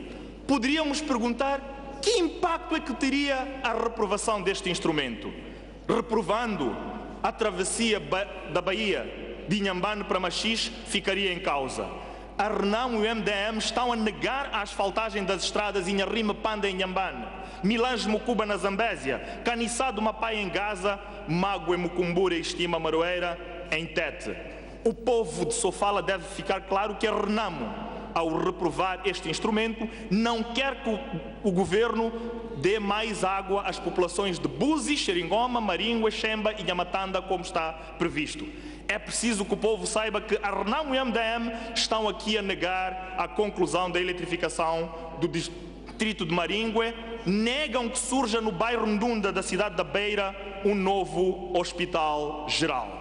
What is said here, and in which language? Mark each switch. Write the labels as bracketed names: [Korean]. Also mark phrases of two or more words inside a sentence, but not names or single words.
[Portuguese] Poderíamos perguntar: que impacto é que teria a reprovação deste instrumento? Reprovando a travessia da Bahia de Inhambane para Machis, ficaria em causa. A Renamo e o MDM estão a negar a asfaltagem das estradas Inharime Panda em Inhambane, Milange Mucuba na Zambésia, Caniçado Mapai em Gaza, Mague Mucumbura e Estima Maroeira em Tete. O povo de Sofala deve ficar claro que a Renamo, ao reprovar este instrumento, não quer que o governo dê mais água às populações de Buzi, Xeringoma, Maringue, Xemba e Nhamatanda, como está previsto. É preciso que o povo saiba que a Renamo e a MDM estão aqui a negar a conclusão da eletrificação do distrito de Maringue, negam que surja no bairro Ndunda da cidade da Beira um novo hospital geral.